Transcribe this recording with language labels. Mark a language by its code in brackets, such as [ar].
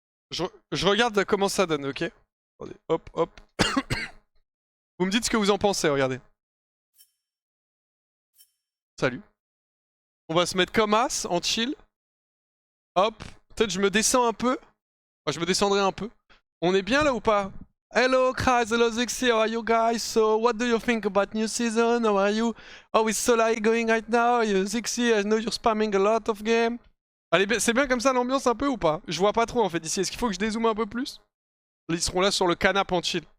[fr] Je regarde comment ça donne, ok? Attendez, hop, hop. Vous me dites ce que vous en pensez, regardez. Salut. On va se mettre comme as, en chill. Hop, peut-être je me descends un peu. Enfin, je me descendrai un peu. On est bien là ou pas? [en] Hello guys, hello Zixi, how are you guys? So what do you think about new season? How are you? How is Solai going right now? Zixi, I know you're spamming a lot of game. [fr] Allez, c'est bien comme ça l'ambiance un peu ou pas? Je vois pas trop en fait ici. Est-ce qu'il faut que je dézoome un peu plus? Ils seront là sur le canapé en chill.